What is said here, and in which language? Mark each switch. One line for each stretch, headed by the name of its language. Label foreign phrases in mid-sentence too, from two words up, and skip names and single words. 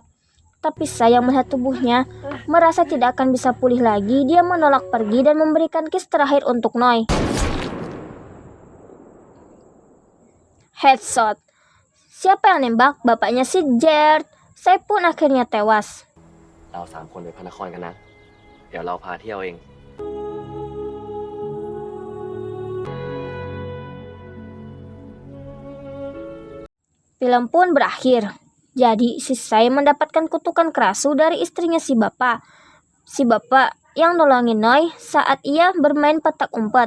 Indonesian: Tapi saya melihat tubuhnya, merasa tidak akan bisa pulih lagi. Dia menolak pergi dan memberikan kiss terakhir untuk Noah. Headshot. Siapa yang nembak? Bapaknya si Jared. Saya pun akhirnya tewas.
Thai: เรา3 คนไปพระนครกันนะ เดี๋ยวเราพาเที่ยวเอง
Indonesian: Film pun berakhir. Jadi si saya mendapatkan kutukan kerasu dari istrinya si bapak. Si bapak yang nolongin Noah saat ia bermain petak umpet.